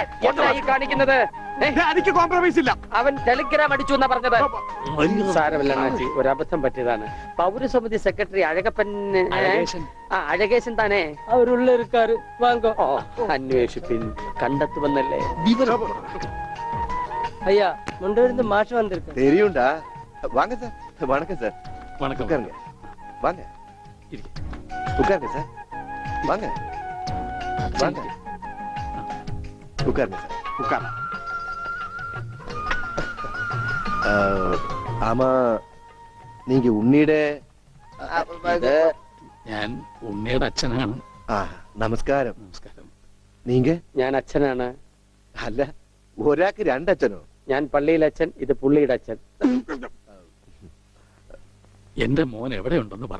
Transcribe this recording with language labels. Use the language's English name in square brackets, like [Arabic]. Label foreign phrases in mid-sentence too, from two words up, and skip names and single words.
[Malayalam] എന്താ ഈ കാണിക്കുന്നത് എനിക്ക് കോംപ്രമൈസ് ഇല്ല. അവൻ ടെലിഗ്രാം അടിച്ചു എന്നാ പറഞ്ഞത്. സാരമില്ല അണ്ണാച്ചി, ഒരു അബദ്ധം പറ്റിയതാണ്. പൗരസമിതി സെക്രട്ടറി അഴകപ്പൻ അഴകേശൻ താനേ [Tamil] அவருள்ள இருக்கார் வாங்கோ [Malayalam] ഓ അന്വേഷിപ്പിൻ കണ്ടെത്തുമെന്നല്ലേ. [Tamil] ஐயா முண்டூரில் இருந்து மாஷ் வந்திருக்கு தெரியும்டா. வாங்க சார். வணக்கம் சார். வணக்கம். உட்காருங்க. வாங்க. இருக்கு. உட்காருங்க சார். வாங்க. வாங்க. உட்காருங்க சார். ഉക്കാർ. ஆமா, நீங்க உன்னிയുടെ [Malayalam] ഇത് ഞാൻ ഉണ്ണിയുടെ അച്ഛനാണ്. നമസ്കാരം. നമസ്കാരം. [Tamil] നീങ്ക? [Malayalam] ഞാൻ അച്ഛനാണ്. അല്ല, ഒരാൾക്ക് രണ്ടച്ഛനോ? ഞാൻ പള്ളിയിലെ അച്ഛൻ, ഇത് പുള്ളിയുടെ അച്ഛൻ. എന്റെ മോൻ എവിടെയുണ്ടെന്ന് പറ.